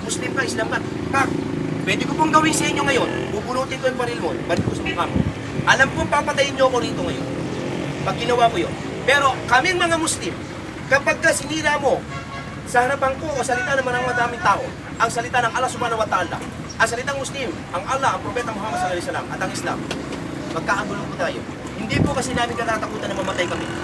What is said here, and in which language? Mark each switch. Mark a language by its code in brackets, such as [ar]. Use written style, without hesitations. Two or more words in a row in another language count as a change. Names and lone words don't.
[tl] Muslim ka, Islam ka. Pa! Pwede ko pong gawin sa inyo ngayon. Pupunutin ko yung baril mo. Balik ko sa mukha mo. Alam ko, papatayin niyo ako rito ngayon. Pag ginawa ko yun. Pero kaming mga Muslim, kapag ka sinira mo sa harapan ko o salita naman ng madaming tao, ang salita ng Allah [ar] سبحانه وتعالى, [tl] ang salitang Muslim, ang Allah, ang Propeta Muhammad [ar] صلى الله عليه وسلم [tl] at ang Islam, magkakagulo po tayo. Hindi po kasi namin katatakutan na mamatay kami.